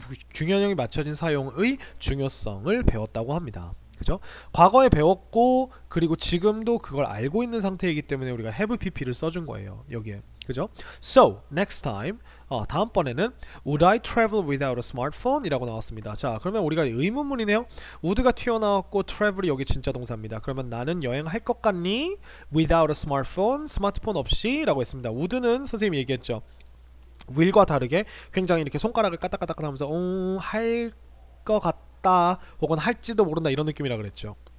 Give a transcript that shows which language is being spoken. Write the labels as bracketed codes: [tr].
[ko] 균형이 맞춰진 사용의 중요성을 배웠다고 합니다. 그죠? 과거에 배웠고 그리고 지금도 그걸 알고 있는 상태이기 때문에 우리가 have pp를 써준 거예요. 여기에. 그죠? [en] So, next time [ko] 다음번에는 [en] Would I travel without a smartphone? [ko] 이라고 나왔습니다. 자, 그러면 우리가 의문문이네요. would가 튀어나왔고 travel이 여기 진짜 동사입니다. 그러면 나는 여행할 것 같니? [en] Without a smartphone, [ko] 스마트폰 없이 라고 했습니다. would는 선생님이 얘기했죠. will과 다르게 굉장히 이렇게 손가락을 까딱까딱 하면서 할 것 같다 혹은 할지도 모른다 이런 느낌이라 그랬죠.